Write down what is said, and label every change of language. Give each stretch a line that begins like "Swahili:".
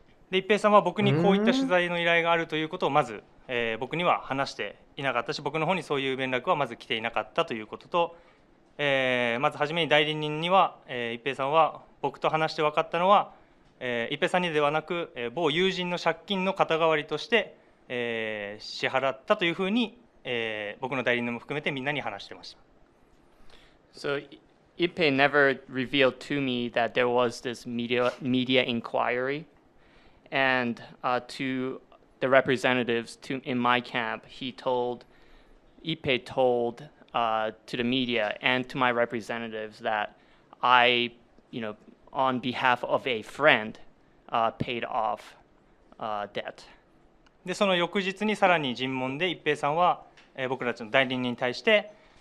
Japanese: で一平さんは僕にこういった取材の依頼があるということをまず、僕には話していなかったし、僕の方にそういう連絡はまず来ていなかったということと、まずはじめに代理人には、一平さんは僕と話して分かったのは、一平さんにではなく、某友人の借金の肩代わりとして、支払ったというふうに、僕の代理人も含めてみんなに話してました。
English: So Ippei never revealed to me that there was this media inquiry, and to the representatives in my camp, Ippei told to the media and to my representatives that I, on behalf of a friend, paid off debt.
Japanese: でその翌日にさらに尋問で一平さんは、僕たちの代理人に対して、